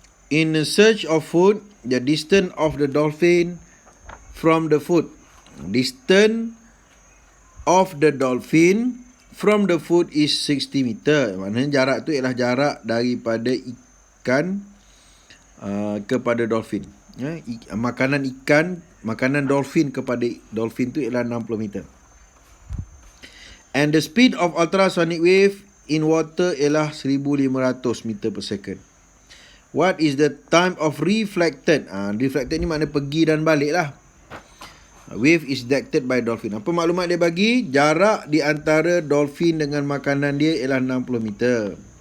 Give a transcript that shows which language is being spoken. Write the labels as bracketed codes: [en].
[en] In search of food, the distance of the dolphin from the food. Distance of the dolphin from the food is 60 meter. [ms] Maknanya jarak tu ialah jarak daripada ikan kepada dolphin. Makanan dolphin kepada dolphin tu ialah 60 meter. [en] And the speed of ultrasonic wave in water ialah 1500 meter per second. What is the time of reflected? [ms] Reflected ni makna pergi dan balik lah. [en] Wave is detected by dolphin. [ms] Apa maklumat dia bagi? Jarak di antara dolphin dengan makanan dia ialah 60 meter.